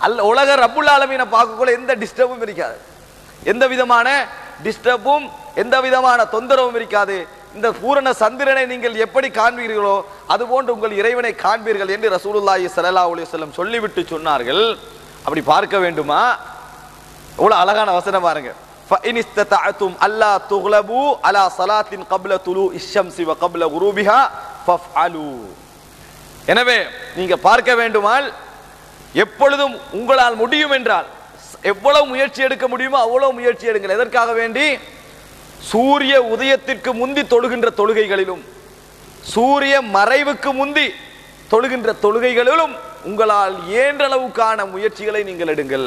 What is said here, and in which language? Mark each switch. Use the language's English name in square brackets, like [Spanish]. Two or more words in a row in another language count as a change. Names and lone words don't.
[Tamil] உலக [Arabic] رب العالمين [Tamil] பார்க்கக்குள்ள எந்த டிஸ்டர்பும் இருக்காது, எந்த விதமான டிஸ்டர்பும் எந்த விதமான தொந்தரவும் இருக்காது. இந்த பூரண சந்திரனை நீங்கள் எப்படி காண்பீர்களோ அதுபோன்று உங்கள் இறைவனை காண்பீர்கள் என்று [Arabic] رسول الله صلى الله عليه وسلم [Tamil] சொல்லிவிட்டு சொன்னார்கள். அப்படி பார்க்க வேண்டுமா? எவ்வளவு அழகான வசனம் பாருங்க. [Arabic] فَإِنِ اسْتَطَعْتُمْ أَلَّا تُغْلَبُوا عَلَى صَلَاةٍ قَبْلَ طُلُوعِ الشَّمْسِ وَقَبْلَ غُرُوبِهَا فَافْعَلُوا. [Tamil] எனவே நீங்க பார்க்க வேண்டுமால் எப்பொழுதும் உங்களால் முடியும் என்றால் எவ்வளவு முயற்சி எடுக்க முடியுமோ அவ்வளவு முயற்சி எடுங்கள். எதற்காக வேண்டி? சூரிய உதயத்திற்கு முந்தி தொழுகின்ற தொழுகைகளிலும் சூரிய மறைவுக்கு முந்தி தொழுகின்ற தொழுகைகளிலும் உங்களால் இயன்ற அளவுக்கான முயற்சிகளை நீங்கள் எடுங்கள்.